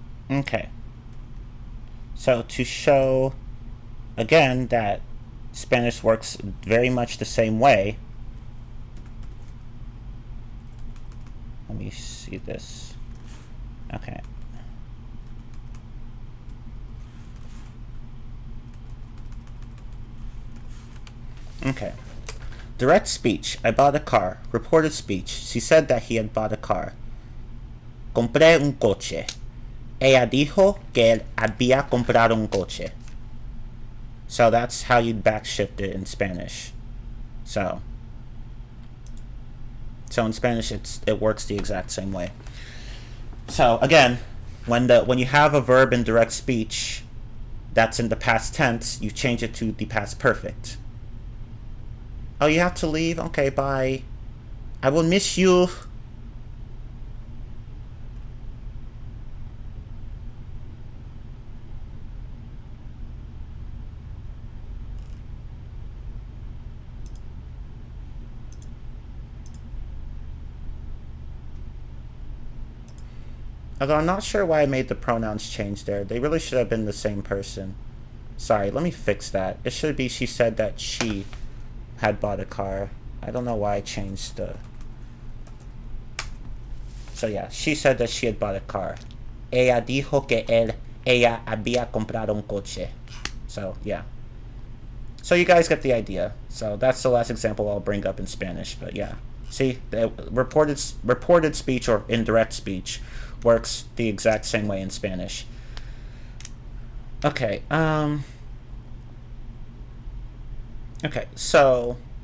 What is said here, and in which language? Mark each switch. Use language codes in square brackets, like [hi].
[en] Okay. So to show again that Spanish works very much the same way, let me see this. Okay. Okay. Direct speech, I bought a car. Reported speech, she said that he had bought a car. [es] Compré un coche. Ella dijo que él había comprado un coche. [en] So that's how you'd backshift it in Spanish. So in Spanish it works the exact same way. So again, when you have a verb in direct speech that's in the past tense, you change it to the past perfect. Oh, you have to leave? Okay, bye. I will miss you. Although I'm not sure why I made the pronouns change there. They really should have been the same person. Sorry, let me fix that. It should be she said that she had bought a car. I don't know why I changed the. So yeah, she said that she had bought a car. [es] Ella dijo que ella había comprado un coche. [en] So yeah. So you guys get the idea. So that's the last example I'll bring up in Spanish. But yeah, see, the reported speech or indirect speech works the exact same way in Spanish. Okay. Okay. So